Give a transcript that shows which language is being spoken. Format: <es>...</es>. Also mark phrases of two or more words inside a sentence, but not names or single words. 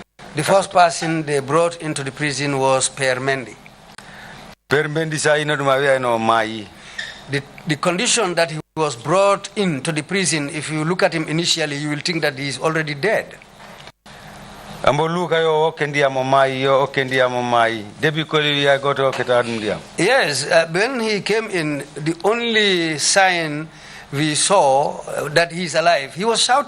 <en>The first person they brought into the prison was Per Mendy. Per Mendy sa ino duma wi no mayi. the condition that he was brought into the prison, if you look at him initially, you will think that he is already dead. Yes, when he came in, the only sign we saw that he is alive, he was shouting.</en>